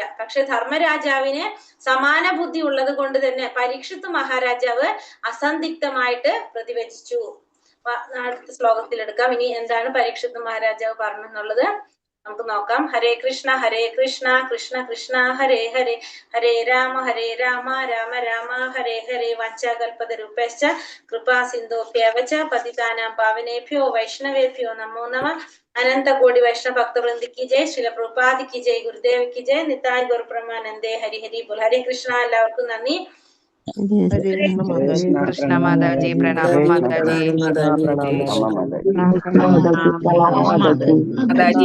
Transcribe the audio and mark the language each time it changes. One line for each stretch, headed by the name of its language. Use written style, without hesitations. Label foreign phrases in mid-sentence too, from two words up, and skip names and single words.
Malayalam: പക്ഷെ ധർമ്മരാജാവിന് സമാന ബുദ്ധി ഉള്ളത് കൊണ്ട് തന്നെ പരീക്ഷിത്ത് മഹാരാജാവ് അസന്ദിഗ്ധമായിട്ട് പ്രതിവചിച്ചു. അടുത്ത ശ്ലോകത്തിൽ എടുക്കാം. ഇനി എന്താണ് പരീക്ഷിത്ത് മഹാരാജാവ് പറഞ്ഞെന്നുള്ളത് നമുക്ക് നോക്കാം.
Sanskrit: ഹരേ കൃഷ്ണ കൃഷ്ണ കൃഷ്ണ ഹരേ ഹരേ, ഹരേ രാമ രാമ രാമ ഹരേ ഹരേ. വാഞ്ചാകൽപതരുഭ്യശ്ച കൃപാ സിന്ധോഭ്യവച പതിതാനാം പാവനേഭ്യോ വൈഷ്ണവേഭ്യോ നമോ നമഃ.
Malayalam: അനന്ത കോടി വൈഷ്ണവ ഭക്തവൃന്ദിക്ക് ജയ്. ശില പ്രഭുപാദിക്ക് ജയ്. ഗുരുദേവിക്ക് ജയ്. നിതായ് ഗുരുബ്രഹ്മാനന്ദേ.
Bangla: ഹരി ഹരി ബോൽ.
Sanskrit: ഹരേ കൃഷ്ണ.
Malayalam: എല്ലാവർക്കും നന്ദി. കൃഷ്ണ മാതാജി പ്രണാമം മാതാജി. മാതാജി